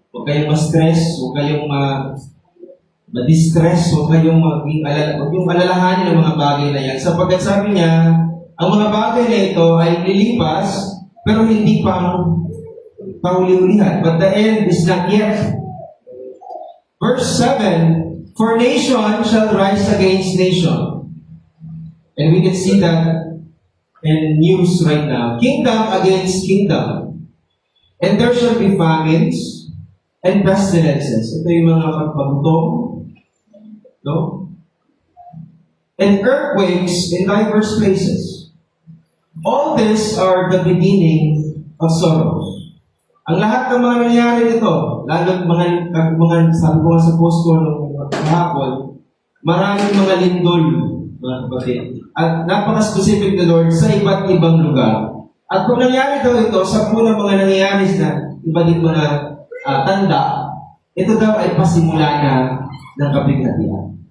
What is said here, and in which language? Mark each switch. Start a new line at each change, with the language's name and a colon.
Filipino: Huwag kayong ma-stress, huwag kayong ma-distress, huwag kayong alalahanin ng mga bagay na yan. Sapagkat sabi niya, ang mga bagay na ito ay lilipas, pero hindi pa kahuli-hulihan.
English: But the end is not yet. Verse 7, "For nation shall rise against nation." And we can see that in news right now. Kingdom against kingdom. And there shall be famines and pestilences.
Filipino: Ito yung mga pagpagutong. No?
English: And earthquakes in diverse places. All this are the beginning of sorrows.
Filipino: Ang lahat ng mga nangyari nito, lalo mga sabi ko nga sa post ko nung kahapon, maraming mga lindol, mga kapatid. At napaka-specific na Lord sa iba't ibang lugar. At kung nangyari daw ito sa unang mga nangyayari na iba't ibang mga tanda, ito daw ay pasimula na ng kapighatian.